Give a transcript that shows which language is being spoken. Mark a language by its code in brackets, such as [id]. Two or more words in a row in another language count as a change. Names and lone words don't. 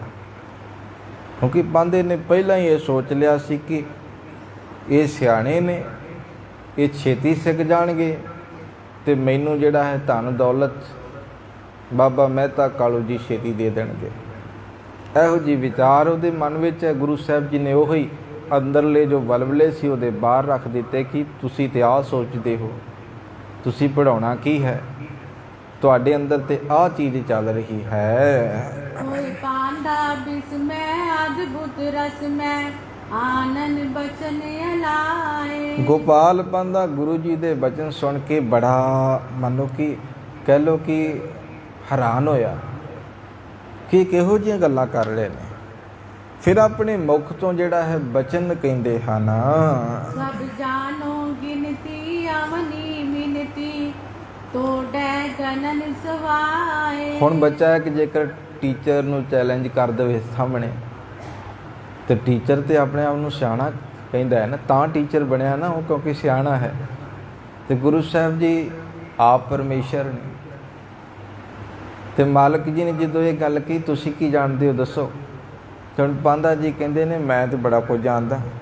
[pa] ਕਿਉਂਕਿ ਪਾਂਧੇ ਨੇ ਪਹਿਲਾਂ ਹੀ ਇਹ ਸੋਚ ਲਿਆ ਸੀ ਕਿ ਇਹ ਸਿਆਣੇ ਨੇ, ਇਹ ਛੇਤੀ ਸਿੱਖ ਜਾਣਗੇ ਤੇ ਮੈਨੂੰ ਜਿਹੜਾ ਹੈ ਧਨ ਦੌਲਤ ਬਾਬਾ ਮਹਿਤਾ ਕਾਲੂ ਜੀ ਛੇਤੀ ਦੇ ਦੇਣਗੇ। ਇਹੋ ਜਿਹੀ ਵਿਚਾਰ ਉਹਦੇ ਮਨ ਵਿੱਚ ਹੈ। ਗੁਰੂ ਸਾਹਿਬ ਜੀ ਨੇ ਉਹੀ ਅੰਦਰਲੇ ਜੋ ਬਲਬਲੇ ਸੀ ਉਹਦੇ ਬਾਹਰ ਰੱਖ ਦਿੱਤੇ ਕਿ ਤੁਸੀਂ ਤੇ ਆਹ ਸੋਚਦੇ ਹੋ, ਤੁਸੀਂ ਪੜ੍ਹਾਉਣਾ ਕੀ ਹੈ, ਤੁਹਾਡੇ ਅੰਦਰ ਤੇ ਆਹ ਚੀਜ਼ ਚੱਲ ਰਹੀ ਹੈ। [bra] होय पांधा बिस्मय अद्भुत रसमय आनंद बचन अलाए। [pa] ਗੋਪਾਲ ਪਾਂਧਾ ਗੁਰੂ ਜੀ ਦੇ ਬਚਨ ਸੁਣ ਕੇ ਬੜਾ ਮੰਨੋ ਕਿ ਕਹਿ ਲਓ ਕਿ ਹੈਰਾਨ ਹੋਇਆ ਕਿ ਕਿਹੋ ਜਿਹੀਆਂ ਗੱਲਾਂ ਕਰ ਰਹੇ ਨੇ। ਫਿਰ ਆਪਣੇ ਮੁਖ ਤੋਂ ਜਿਹੜਾ ਹੈ ਬਚਨ ਕਹਿੰਦੇ ਹਨ, [bra] सब जानो गिनती अवनी मिनती तोड़े गणन सवाए। [pa] ਹੁਣ ਬੱਚਾ ਹੈ ਕਿ ਜੇਕਰ ਟੀਚਰ ਨੂੰ ਚੈਲੰਜ ਕਰ ਦੇਵੇ ਸਾਹਮਣੇ, ਤੇ ਟੀਚਰ ਤੇ ਆਪਣੇ ਆਪ ਨੂੰ ਸਿਆਣਾ ਕਹਿੰਦਾ ਹੈ ਨਾ, ਤਾਂ ਟੀਚਰ ਬਣਿਆ ਨਾ ਉਹ, ਕਿਉਂਕਿ ਸਿਆਣਾ ਹੈ। ਤੇ ਗੁਰੂ ਸਾਹਿਬ ਜੀ ਆਪ ਪਰਮੇਸ਼ਰ ਨੇ, ਤੇ ਮਾਲਕ ਜੀ ਨੇ ਜਦੋਂ ਇਹ ਗੱਲ ਕਹੀ ਤੁਸੀਂ ਕੀ ਜਾਣਦੇ ਹੋ ਦੱਸੋ, ਤੇ ਹੁਣ ਪਾਂਧਾ ਜੀ ਕਹਿੰਦੇ ਨੇ ਮੈਂ ਤੇ ਬੜਾ ਕੁਝ ਜਾਣਦਾ।